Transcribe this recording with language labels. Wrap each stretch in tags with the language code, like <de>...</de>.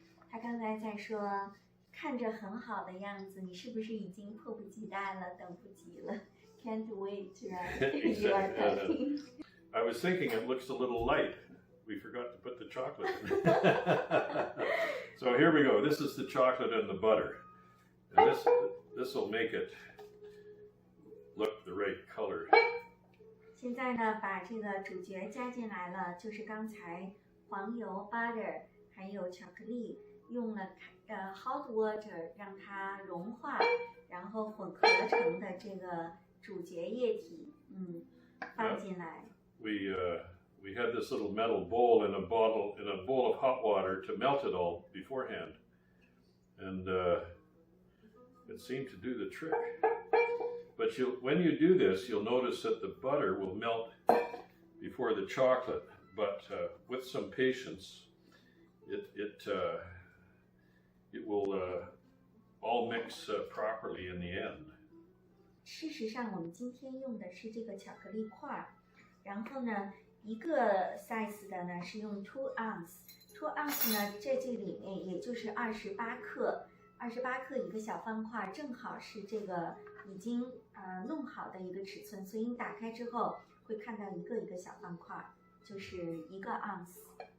<zh>他刚才在说，看着很好的样子，你是不是已经迫不及待了，等不及了 ？</zh> <en>Can't wait, right? You are cooking. I was thinking it looks a little light. We forgot to put the chocolate in. So here we go. This is the chocolate and the butter. And this will make it look the right color.</en> <zh>现在呢，把这个主角加进来了，就是刚才黄油 butter 还有巧克力，用了</zh> <en>hot water</en> <zh>让它融化，然后混合成的这个主角液体，放进来。</zh> <en>We had this little metal bowl in a bowl of hot water to melt it all beforehand, and it seemed to do the trick. But when you do this, you'll notice that the butter will melt before the chocolate. But with some patience, it will all mix properly in the end.</en> <zh>事实上，我们今天用的是这个巧克力块，然后呢，一个 size 的呢是用2 ounce。2 ounce 呢，在这里面也就是28克，28克一个小方块，正好是这个已经弄好的一个尺寸，所以你打开之后会看到一个一个小方块，就是1个 ounce。</zh>